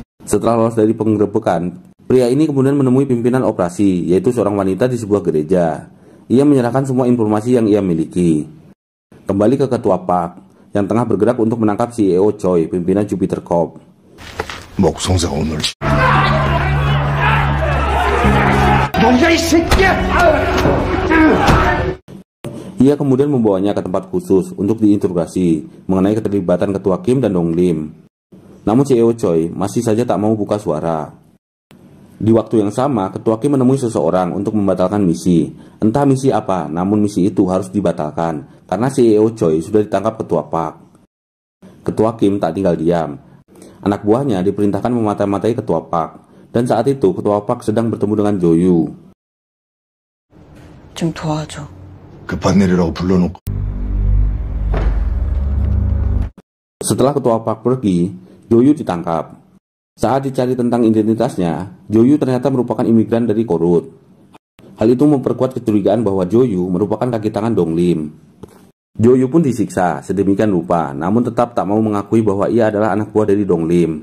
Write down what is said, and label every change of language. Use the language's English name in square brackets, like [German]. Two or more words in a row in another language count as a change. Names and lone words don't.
[Indonesian] Setelah lolos dari penggerebekan, pria ini kemudian menemui pimpinan operasi, yaitu seorang wanita di sebuah gereja. Ia menyerahkan semua informasi yang ia miliki. Kembali ke ketua Park, yang tengah bergerak untuk menangkap CEO Choi, pimpinan Jupiter Corp. [Korean] 목성사 오늘 [Indonesian] Ia kemudian membawanya ke tempat khusus untuk diinterogasi mengenai keterlibatan ketua Kim dan Dong Lim. Namun CEO Choi masih saja tak mau buka suara. Di waktu yang sama, ketua Kim menemui seseorang untuk membatalkan misi. Entah misi apa, namun misi itu harus dibatalkan karena CEO Choi sudah ditangkap ketua Park. Ketua Kim tak tinggal diam. Anak buahnya diperintahkan memata-matai ketua Park, dan saat itu ketua Park sedang bertemu dengan Joyu. [Korean] 좀 도와줘. 급한 일이라고 불러놓고 [Indonesian] Setelah ketua Park pergi, Joyu ditangkap. Saat dicari tentang identitasnya, Joyu ternyata merupakan imigran dari Korut. Hal itu memperkuat kecurigaan bahwa Joyu merupakan kaki tangan Dong Lim. Joyu pun disiksa sedemikian rupa, namun tetap tak mau mengakui bahwa ia adalah anak buah dari Dong Lim.